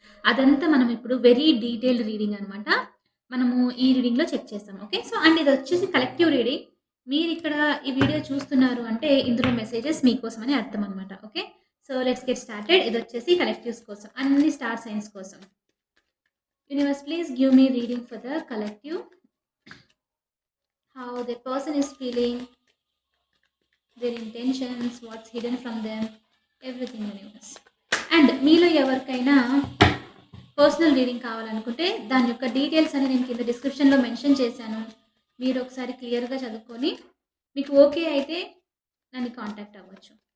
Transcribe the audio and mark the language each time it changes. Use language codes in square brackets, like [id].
[te] అదంతా మనం ఇప్పుడు వెరీ డీటెయిల్డ్ రీడింగ్ అనమాట. మనము ఈ రీడింగ్‌లో చెక్ చేస్తాం. Okay. So, and ఇదొచ్చేసి collective reading. మీరిక్కడ ఈ వీడియో చూస్తున్నారు అంటే ఇందులో మెసేజెస్ మీకోసమని అర్థం అనమాట. Okay. So, [en] Let's get started. [te] ఇదొచ్చేసి collectives కోసం. అన్ని స్టార్ సైన్స్ కోసం. [en] Universe please give me reading for the collective. How the person is feeling, their intentions, what's hidden from them, everything universe. [te] And మీలో ఎవరికైనా personal reading కావాలనుకుంటే దాని యొక్క details అని నేను కింద డిస్క్రిప్షన్లో మెన్షన్ చేశాను. మీరు ఒకసారి క్లియర్గా చదువుకొని మీకు ఓకే అయితే నన్ను కాంటాక్ట్ అవ్వచ్చు.